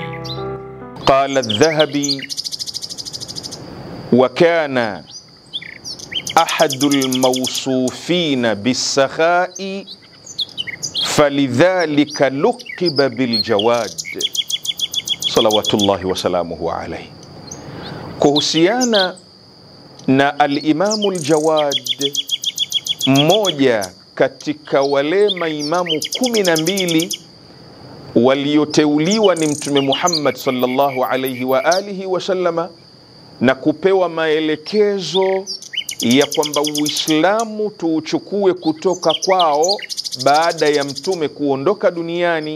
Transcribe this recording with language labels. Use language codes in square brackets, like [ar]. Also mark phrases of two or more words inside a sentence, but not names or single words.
[ar] قال الذهبي: وكان أحد الموصوفين بالسخاء فلذلك لقب بالجواد صلوات الله وسلامه عليه. [sw] Kuhusiana na al-Imamu al-Jawad, mmoja katika wale maimamu 12 walioteuliwa ni Mtume Muhammad [ar] صلى الله عليه وآله وسلم [sw] na kupewa maelekezo ya kwamba Uislamu tuuchukue kutoka kwao baada ya Mtume kuondoka duniani.